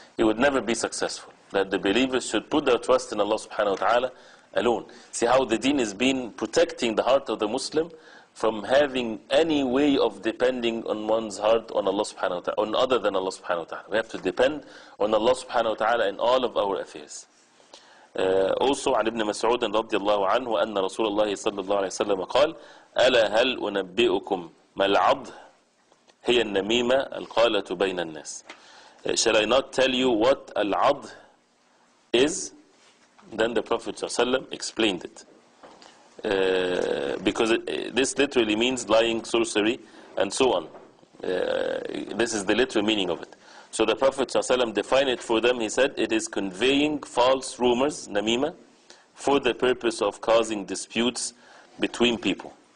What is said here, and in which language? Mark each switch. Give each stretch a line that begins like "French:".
English: He would never be successful. That the believers should put their trust in Allah subhanahu wa ta'ala alone. See how the deen has been protecting the heart of the Muslim from having any way of depending on one's heart on Allah subhanahu wa ta'ala, on other than Allah subhanahu wa ta'ala. We have to depend on Allah subhanahu wa ta'ala in all of our affairs. Also
Arabic: عن ابن مسعود رضي الله عنه أن رسول الله صلى الله عليه وسلم قال ألا هل أنبئكم ما العض هي النميمة القالة بين الناس.
English: Shall I not tell you what al-'adh is? Then the Prophet ﷺ explained it. because this literally means lying, sorcery, and so on. This is the literal meaning of it. So the Prophet ﷺ defined it for them. He said, it is conveying false rumors, namima, for the purpose of causing disputes between people.